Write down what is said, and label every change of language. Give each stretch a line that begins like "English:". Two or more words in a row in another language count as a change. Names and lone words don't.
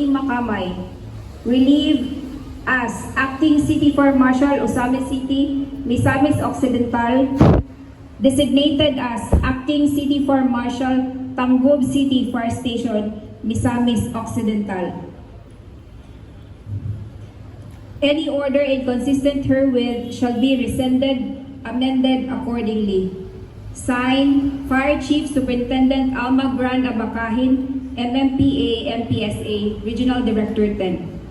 English: Macamay, relieved as Acting City Fire Marshal, Osamis City, Misamis Occidental, designated as Acting City Fire Marshal, Tamgob City Fire Station, Misamis Occidental. Any order inconsistent herewith shall be rescinded, amended accordingly. Signed, Fire Chief Superintendent Alma Gran Abakahin, MMPA, MPSA, Regional Director 10.